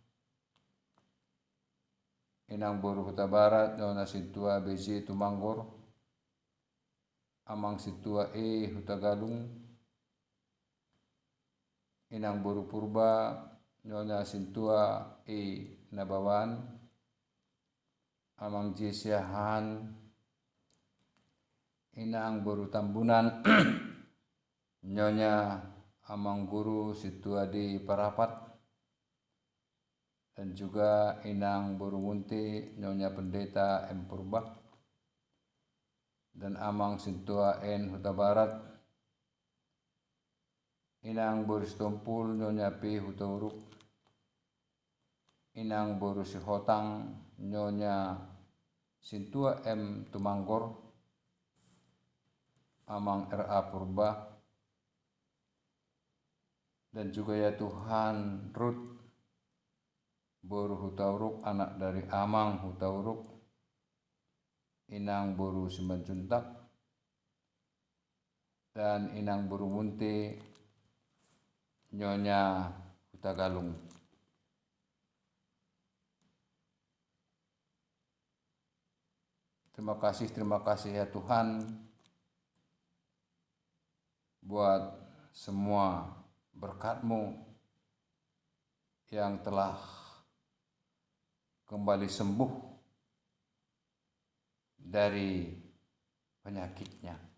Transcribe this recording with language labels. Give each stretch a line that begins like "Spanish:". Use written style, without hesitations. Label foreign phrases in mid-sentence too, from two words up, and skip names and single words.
Indonesian: inang Boru Huta Barat nyonya situa BJ Tumanggor, amang situa E Huta Galung, inang Boru Purba nyonya situa E Nabawan, amang J Siahan, inang Boru Tambunan nyonya amang guru situa di Parapat, dan juga inang Boru Munti nyonya pendeta M Purba, dan amang situa N Huta Barat, inang Boru Stompul nyonya P Huta Uruk, inang Boru Sihotang nyonya Sintua M Tumanggor, amang RA Purba, dan juga ya Tuhan Ruth Boru Huta Uruk, anak dari amang Huta Uruk, inang Boru Simanjuntak, dan inang Boru Munti nyonya Huta Galung. Terima kasih ya Tuhan buat semua berkat-Mu yang telah kembali sembuh dari penyakitnya.